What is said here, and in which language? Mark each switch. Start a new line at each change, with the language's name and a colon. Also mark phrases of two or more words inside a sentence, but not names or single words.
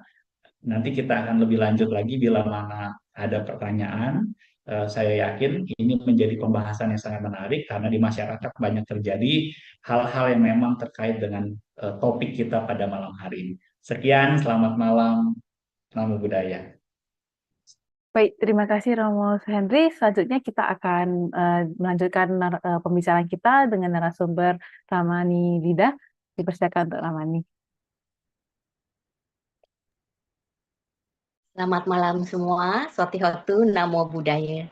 Indonesian: Nanti kita akan lebih lanjut lagi bila mana ada pertanyaan. Saya yakin ini menjadi pembahasan yang sangat menarik karena di masyarakat banyak terjadi hal-hal yang memang terkait dengan topik kita pada malam hari ini. Sekian, selamat malam,
Pali: namo buddhaya.
Indonesian: Baik, terima kasih Romo Henry. Selanjutnya kita akan melanjutkan pembicaraan kita dengan narasumber Ramani Lida. Dipersilakan untuk Ramani. Selamat malam semua,
Pali: Sotihotu, Namo Buddhaya.